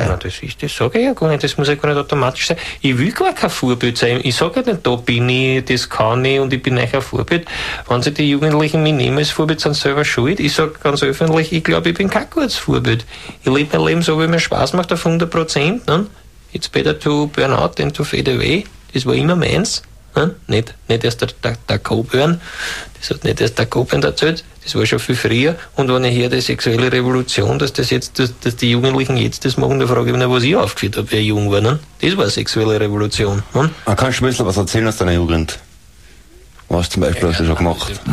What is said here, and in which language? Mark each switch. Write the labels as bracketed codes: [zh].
[de] Das sage ich ja gar nicht, das muss ja gar nicht automatisch sein. Ich will gar kein Vorbild sein. Ich sage ja nicht, da bin ich, das kann ich und ich bin euch ein Vorbild. Wenn sie die Jugendlichen mich nehmen als Vorbild, sind selber schuld. Ich sage ganz öffentlich, ich glaube, ich bin kein gutes Vorbild. Ich lebe mein Leben so, wie mir Spaß macht, auf 100%. Ne? [en] It's better to burn out than to fade away. [de] Das war immer meins. Ne? Nicht erst der Coburn. Das hat nicht erst der Coburn erzählt. Das war schon viel früher. Und wenn ich höre, die sexuelle Revolution, dass die Jugendlichen jetzt das machen, dann frage ich mich, was ich aufgeführt habe, wie ich jung war. Ne? Das war eine sexuelle Revolution. Ne? Kannst du ein bisschen was erzählen aus deiner Jugend? Was zum Beispiel hast du schon gemacht?